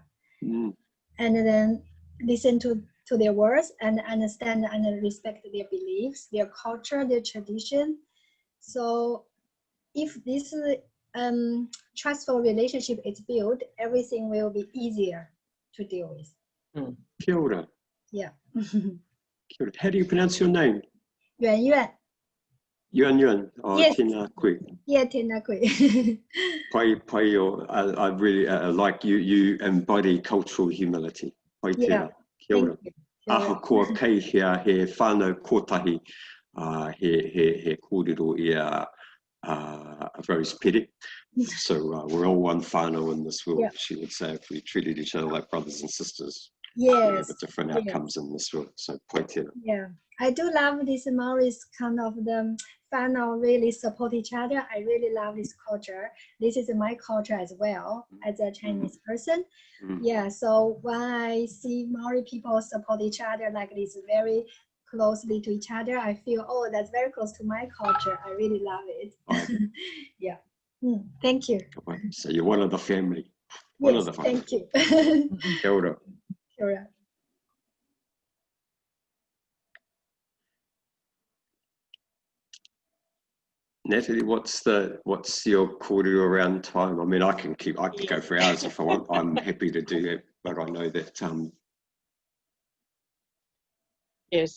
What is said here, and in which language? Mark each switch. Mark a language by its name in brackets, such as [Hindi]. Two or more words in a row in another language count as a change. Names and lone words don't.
[English] And then listen to their words and understand and respect their beliefs, their culture, their tradition. So if this trustful relationship is built, everything will be easier to deal with. [Māori] Kia ora. [English] Yeah. [Māori] Kia ora. [English] How do you pronounce your name? Yuan Yuan. Yuan Yuan. Oh, Yes. [Māori] tēnā koe. Yeah, tēnā koe. Pai o, [English] I really like you embody cultural humility. [Māori] Pai tēnā. Kia ora. Aho kua kei hea he whānau kotahi, he kōrero ia Rose Petty. [English] So we're all one whānau in this world, she would say, if we treated each other like brothers and sisters. Yes. The different outcomes in this world. [Māori] So pai tēnā. [English] Yeah, I do love this Maori's kind of the whānau really support each other. I really love this culture. This is my culture as well, as a Chinese person. Yeah, so when I see Maori people support each other like this, very closely to each other, I feel, oh, that's very close to my culture. I really love it. Yeah. Thank you. So you're one of the family. One of the family. Thank you. [Māori] Kia ora. Kia ora. [English] Natalie, what's your kōrero around time? I mean, I can go for hours if I want. I'm happy to do that, but I know that. Yes.